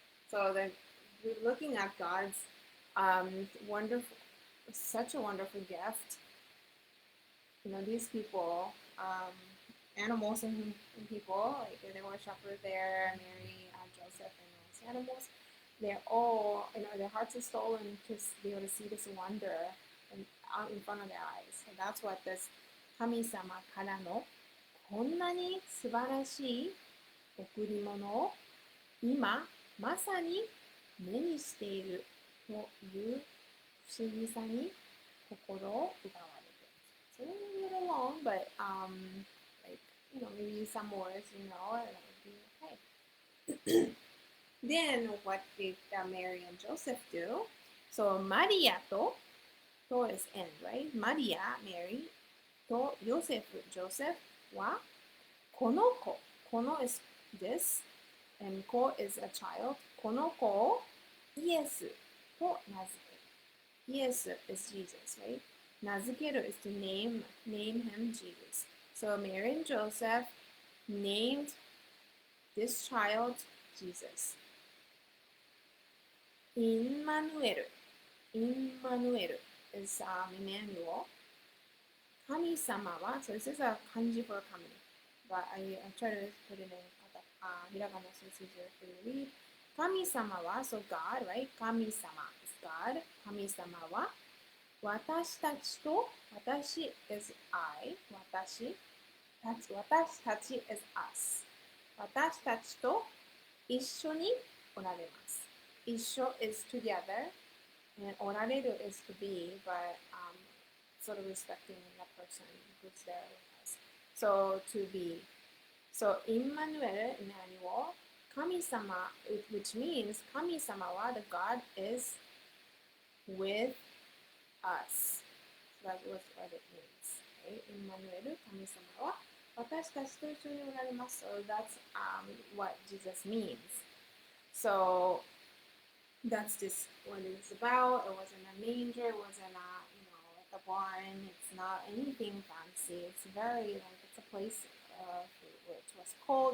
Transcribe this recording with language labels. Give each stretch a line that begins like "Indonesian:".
English: So then we're looking at God's wonderful, such a wonderful gift. You know, these people animals and people, like there were shepherds there, Mary, Joseph, and all these animals. They're all, their hearts are stolen to be able to see this wonder out in front of their eyes. And that's what this
Japanese: 神様からのこんなに素晴らしい贈り物を今まさに目にしているという不思議さに心を奪われて。
English: So a little long, but like maybe some words, that would be okay. Then what did Mary and Joseph do? So Maria to is end, right? Maria, Mary, to Joseph, Joseph はこの子、この is this, and 子 is a child.
Japanese: この子をイエスと名付ける。
English: イエス is Jesus, right? 名付ける is to name him Jesus. So Mary and Joseph named this child Jesus. Immanuel. Immanuel is Emmanuel. 神様は, so this is a kanji for 神, but I try to put it in hiragana so it's easier for you to read. 神様は, so God, right? 神様 is God. 神様は私たちと、私 is I, 私たち is us.
Japanese: 私たちと一緒におられます。
English: 一緒 is together, and おられる is to be, but sort of respecting the person who's there with us. So to be. So Emmanuel, 神様, which means 神様は the God is with us. So that's what it means. Okay?
Japanese: Emmanuel, 神様は私たちと一緒におられます。
English: So that's what Jesus means. So that's just what it's about. It wasn't a manger, it wasn't like a barn. It's not anything fancy. It's very it's a place which was cold.